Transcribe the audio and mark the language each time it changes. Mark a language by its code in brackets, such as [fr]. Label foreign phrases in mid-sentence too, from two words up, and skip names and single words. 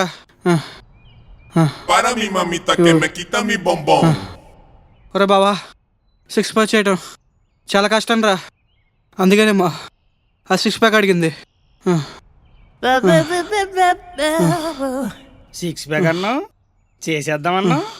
[es] Para mi mamita que me quita mi bombón. [te] అరే బావా, 6 ప్యాక్ చేయటం చాలా కష్టం రా. అందుకనేమో ఆ 6 ప్యాక్ అడిగింది. 6 ప్యాక్ అన్నావు, చేసేద్దామన్నా.